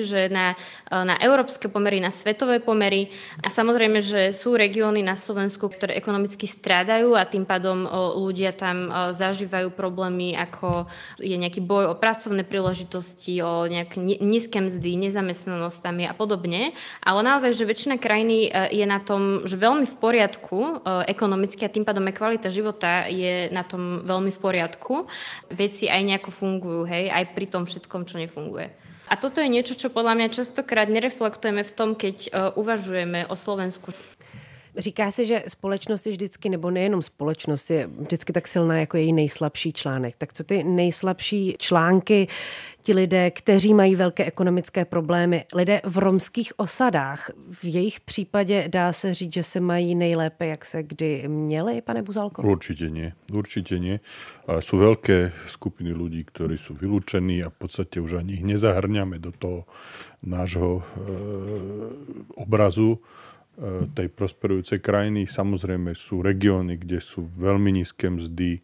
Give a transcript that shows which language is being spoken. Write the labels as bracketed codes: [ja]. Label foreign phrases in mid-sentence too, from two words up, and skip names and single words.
[sk] že na európske pomery, na svetové pomery a samozrejme, že sú regióny na Slovensku, ktoré ekonomicky strádajú a tým pádom ľudia tam zažívajú problémy, ako je nejaký boj o pracovné príležitosti, o nejaké nízke mzdy, nezamestnanosť tam je a podobne, ale naozaj, že väčšina krajiny je na tom, že veľmi v poriadku ekonomicky a tým pádom aj kvalita života je na tom veľmi v poriadku. Veci aj nejako fungujú, hej, aj pri tom všetkom, čo nefunguje. A toto je niečo, čo podľa mňa častokrát nereflektujeme v tom, keď uvažujeme o Slovensku. [cs] Říká se, že společnost je vždycky, nebo nejenom společnost, je vždycky tak silná jako její nejslabší článek. Tak co ty nejslabší články, ti lidé, kteří mají velké ekonomické problémy, lidé v romských osadách, v jejich případě dá se říct, že se mají nejlépe, jak se kdy měli, pane Buzalko? [sk] Určite nie. A sú veľké skupiny ľudí, ktorí sú vylúčení a v podstate už ani ich nezahrňame do toho nášho obrazu tej prosperujúcej krajiny. Samozrejme sú regióny, kde sú veľmi nízke mzdy.